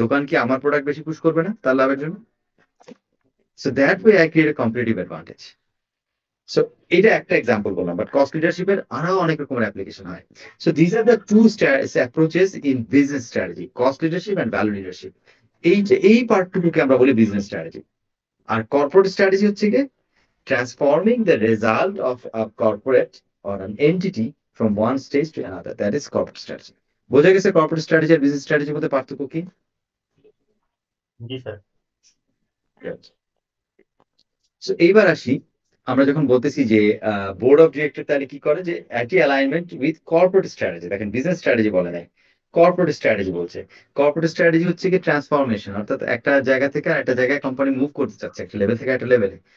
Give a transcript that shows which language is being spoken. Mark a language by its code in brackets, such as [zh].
[bn] দোকান কি আমার প্রোডাক্ট বেশি পুশ করবে না তার লাভের জন্য? [en] So that way I create a competitive advantage. [bn] So এটা একটা এক্সাম্পল বললাম, বাট কস্ট লিডারশিপের আরো অনেক রকমের অ্যাপ্লিকেশন হয়। [en] So this are the two approaches in business strategy, cost leadership and value leadership. [bn] এই পার্টটুকুকে আমরা বলি বিজনেস স্ট্র্যাটেজি। আর কর্পোরেট স্ট্র্যাটেজি হচ্ছে কি? [en] Transforming the result of a corporate or an entity from one stage to another. That is corporate strategy. [bn] বোঝা গেছে corporate strategy আর business স্ট্র্যাটেজির মধ্যে পার্থক্য কি? জি স্যার। সো এইবার আসি, আমরা যখন বলতেছি যে বোর্ড অফ ডিরেক্টর তাহলে কি করে, যে একই অ্যালাইনমেন্ট উইথ কর্পোরেট স্ট্র্যাটেজি। দেখেন বিজনেস স্ট্র্যাটেজি বলে নাই, কর্পোরেট স্ট্র্যাটেজি বলছে। কর্পোরেট স্ট্র্যাটেজি হচ্ছে কি ট্রান্সফরমেশন, অর্থাৎ একটা জায়গা থেকে একটা জায়গায় কোম্পানি মুভ করতে চাচ্ছে, একটা লেভেল থেকে একটা লেভেলে।